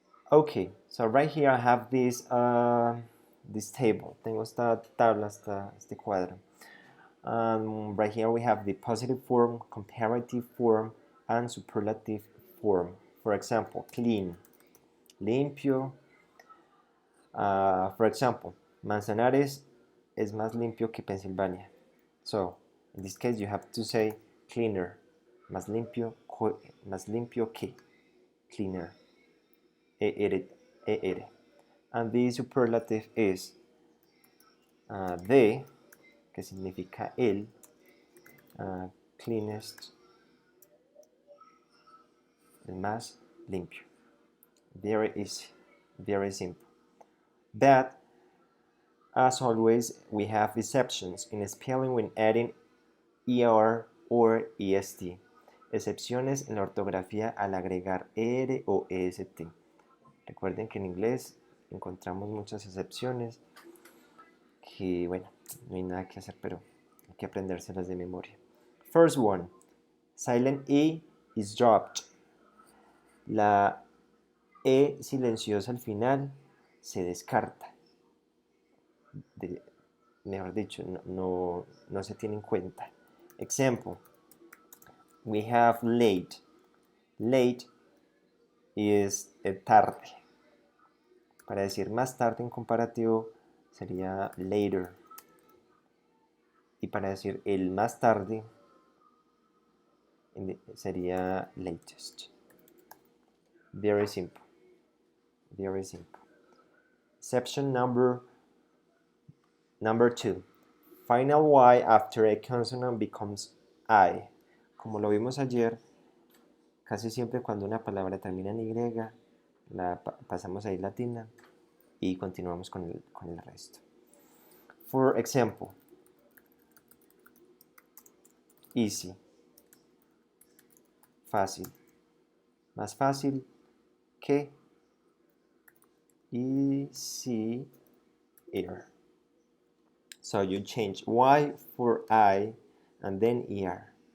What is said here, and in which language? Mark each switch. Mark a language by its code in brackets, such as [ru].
[en] Okay, so right here I have this table. [es] Tengo esta tabla, este cuadro. [en] Right here we have the positive form, comparative form, and superlative form. For example, clean, limpio. For example, [es] Manzanares es más limpio que Pennsylvania. [en] So, in this case you have to say cleaner, [es] más limpio que, [en] cleaner. [es] E-R. [en] And the superlative is [es] de, que significa el, cleanest, el más limpio. [en] Very easy, very simple. But, as always, we have exceptions in spelling when adding ER or EST. [es] Excepciones en la ortografía al agregar ER o EST. Recuerden que en inglés encontramos muchas excepciones que, bueno, no hay nada que hacer, pero hay que aprendérselas de memoria. [en] First one, silent E is dropped. [es] La E silenciosa al final se descarta. Mejor dicho, no se tiene en cuenta. [en] Example, we have late. Late is [es] tarde. Para decir más tarde en comparativo sería later. Y para decir el más tarde sería latest. [en] Very simple. Very simple. Exception number 2. Final Y after a consonant becomes I. [es] Como lo vimos ayer, casi siempre cuando una palabra termina en Y, la pasamos a I latina y continuamos con el resto. [en] For example, easy, fácil, [es] más fácil que [en] easier. So you change Y for I and then ER.